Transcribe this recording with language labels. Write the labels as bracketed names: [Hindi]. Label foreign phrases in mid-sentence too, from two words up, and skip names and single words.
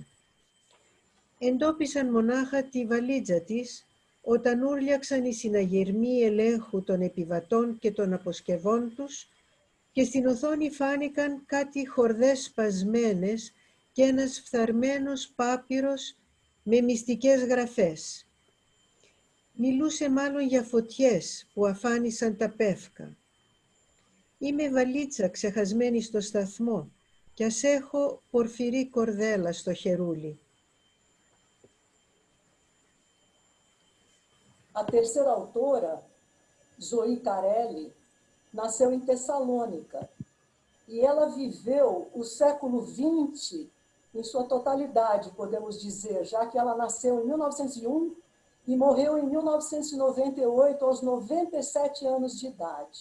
[Greek] Εντόπισαν μονάχα τη βαλίτσα της όταν ούρλιαξαν οι συναγερμοί ελέγχου των επιβατών και των αποσκευών τους και στην οθόνη φάνηκαν κάτι χορδές σπασμένες και ένας φθαρμένος πάπυρος με μυστικές γραφές. Μιλούσε μάλλον για φωτιές που αφάνισαν τα πεύκα. Είμαι βαλίτσα ξεχασμένη στο σταθμό κι ας έχω πορφυρή κορδέλα στο χερούλι. [Portuguese] A terceira autora, Zoe Carelli, nasceu em Tessalônica e ela viveu o século XX em sua totalidade, podemos dizer, já que ela nasceu em 1901 e morreu em 1998 aos 97 anos de idade.